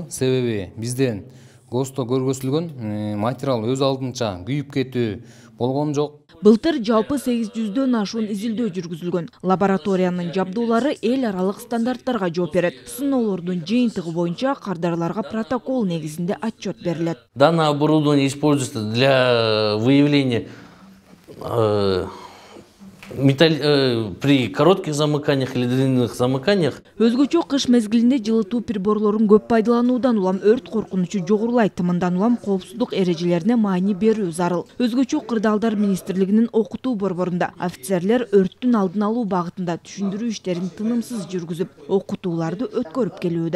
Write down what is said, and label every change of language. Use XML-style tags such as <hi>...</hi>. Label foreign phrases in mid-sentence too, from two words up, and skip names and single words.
<ky>Себеби бизден ГОСТо көргөзүлгөн материал өз алдынча күйүп кетүү болгон жок. Былтыр жалпы 800дөн ашуун изилдөө жүргүзүлгөн. Лабораториянын жабдуулары эл аралык стандарттарга жооп берет. Сыноолордун жыйынтыгы боюнча кардарларга протокол негизинде отчет берилет.</ky> <ru>Данное оборудование используется для выявления при коротких замыканиях или длинных замыканиях.</ru> <ky>Өзгөчө кыш мезгилинде жылытуу приборлорун көп пайдалануудан улам өрт коркунучу жогорулайт. Мындан улам коопсуздук эрежелерине маани берүү зарыл. Өзгөчө кырдаалдар министрлигинин окутуу борборунда офицерлер өрттүн алдын алуу багытында түшүндүрүү иштерин тынымсыз жүргүзүп, окутууларды өткөрүп келүүдө.</ky>